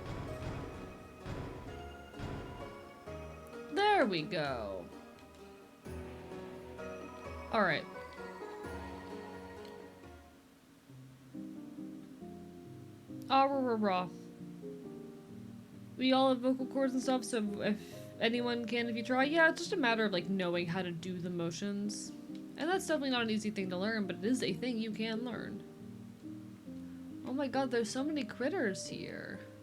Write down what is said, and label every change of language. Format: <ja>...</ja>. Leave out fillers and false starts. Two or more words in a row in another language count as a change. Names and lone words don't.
<en>There we go. Alright. Ah, rah, rah, rah. We all have vocal cords and stuff, so if anyone can if you try. Yeah, it's just a matter of like knowing how to do the motions. And that's definitely not an easy thing to learn, but it is a thing you can learn. Oh my god, there's so many critters here.</en>